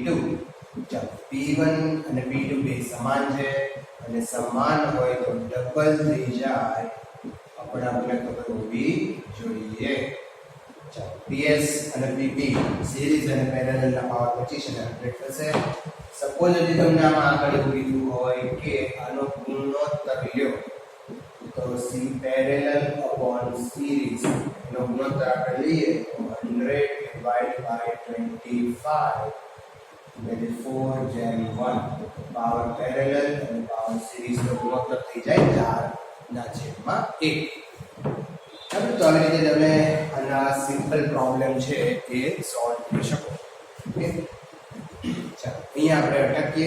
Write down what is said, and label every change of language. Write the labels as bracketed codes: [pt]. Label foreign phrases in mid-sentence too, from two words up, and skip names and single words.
[gu] ચાલો P1 અને P2 બે સમાન છે અને સમાન હોય તો ડબલ થઈ જાય આપણે ખબર હોવી જોઈએ. ચાલો PS અને PP સિરીઝ અને પેરેલલના પાવર 25 અને 100 થશે. સપોઝ જો તમને આમાં આગળ એવું કીધું હોય કે આનો ગુણોત્તર લ્યો તો [en] C parallel upon series [gu] એનો ગુણોત્તર આપણે લઈએ તો 100 [en] divided by 25 that is [gu] 4/1. [en] power parallel [gu] અને [en] power series [gu] નો ગુણોત્તર થઈ જાય 4/1. હવે તો આવી રીતે તમે આના [en] simple problem [gu] છે એ સોલ્વ કરી શકો. ઓકે, ચાલો અહીંયા આપણે અટકીએ.